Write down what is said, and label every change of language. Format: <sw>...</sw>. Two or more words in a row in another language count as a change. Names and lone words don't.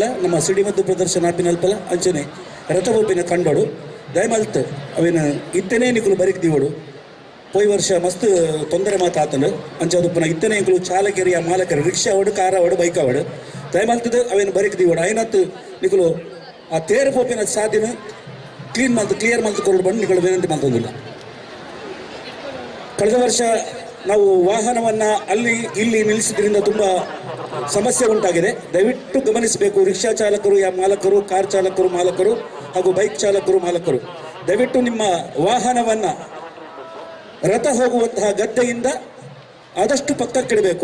<tcy>ನಮ್ಮ ಸಿಡಿಮದ್ದು ಪ್ರದರ್ಶನ ಆಪಿನಲ್ಪಲ ಅಂಚನೆ ರಥ ಪೋಪಿನ ಕಂಡೋಡು ದಯಮಲ್ತ್ ಅವೇನು ಇತ್ತನೇ ನಿಕುಲು ಬರಿಕ್ ದಿವಡು ಪೋಯ್ ವರ್ಷ ಮಸ್ತ್ ತೊಂದರೆ ಮಾತಾತನು ಅಂಚದುಪ್ಪನ ಇತ್ತನೇ ನಿಕುಲು ಚಾಲಕರಿಯ ಮಾಲಕರು ರಿಕ್ಷಾ ಅವಡು ಕಾರ ಅವಡು ಬೈಕ್ ಅವಡು ದಯಮಲ್ತದ ಅವೇನು ಬರಿಕ್ ದಿವಡು ಐನತ್ತು ನಿಕುಲು ಆ ತೇರು ಪೋಪಿನ ಸಾದಿನ ಕ್ಲಿಯರ್ ಮಲ್ತು ಕೊರಡು ಬಂದು ನಿಕುಲು ವಿನಂತಿ ಮಾಡ್ತಂದಿಲ್ಲ.</tcy> <kn>ಕಳೆದ ವರ್ಷ ನಾವು ವಾಹನವನ್ನು ಅಲ್ಲಿ ಇಲ್ಲಿ ನಿಲ್ಲಿಸಿದ್ರಿಂದ ತುಂಬ ಸಮಸ್ಯೆ ಉಂಟಾಗಿದೆ. ದಯವಿಟ್ಟು ಗಮನಿಸಬೇಕು ರಿಕ್ಷಾ ಚಾಲಕರು ಮಾಲಕರು ಕಾರ್ ಚಾಲಕರು ಮಾಲಕರು ಹಾಗೂ ಬೈಕ್ ಚಾಲಕರು ಮಾಲಕರು ದಯವಿಟ್ಟು ನಿಮ್ಮ ವಾಹನವನ್ನು ರಥ ಹೋಗುವಂತಹ ಗದ್ದೆಯಿಂದ ಆದಷ್ಟು ಪಕ್ಕಕ್ಕಿಡಬೇಕು.</kn>